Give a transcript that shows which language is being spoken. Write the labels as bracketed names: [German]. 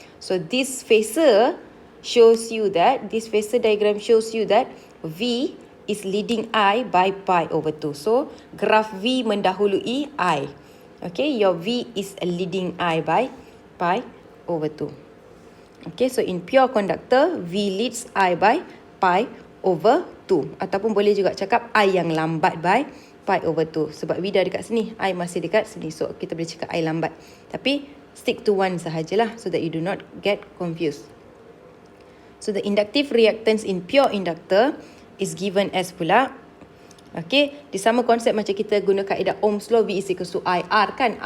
[English] So this phasor shows you that, this phasor diagram shows you that V is leading I by pi over 2. So graph V [Malay] mendahului [English] I. Okay, your V is leading I by pi over 2. Okay, so in pure conductor, V leads I by pi over 2. [Malay] Ataupun boleh juga cakap I yang lambat [English] by pi over 2. [Malay] Sebab V dah dekat sini, I masih dekat sini. So kita boleh cakap I lambat. [English] Tapi stick to one sahajalah, so that you do not get confused. So the inductive reactance in pure inductor is given as pula, okay, [Malay] di sama konsep macam kita guna kaedah [English] Ohm's law, V is equal to IR, kan.